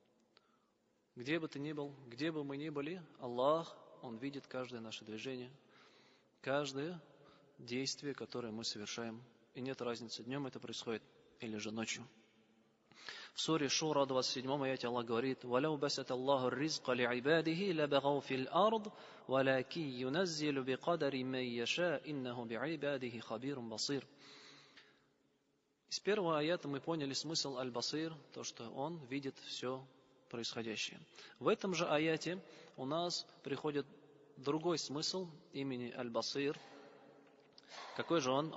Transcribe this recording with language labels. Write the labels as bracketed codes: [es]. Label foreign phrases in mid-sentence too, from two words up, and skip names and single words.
[ru] Где бы ты ни был, где бы мы ни были, Аллах, Он видит каждое наше движение, каждое действие, которое мы совершаем. И нет разницы, днем это происходит или же ночью. В суре Шура, 27 аяте Аллах говорит: [ar] «ولو بسط الله الرزق لعباده لبغوا في الأرض ولكن ينزل بقدر ما يشاء, إنه بعباده خبير بصير». [ru] Из первого аята мы поняли смысл Аль-Басир, то, что он видит все происходящее. В этом же аяте у нас приходит другой смысл имени Аль-Басир. Какой же он?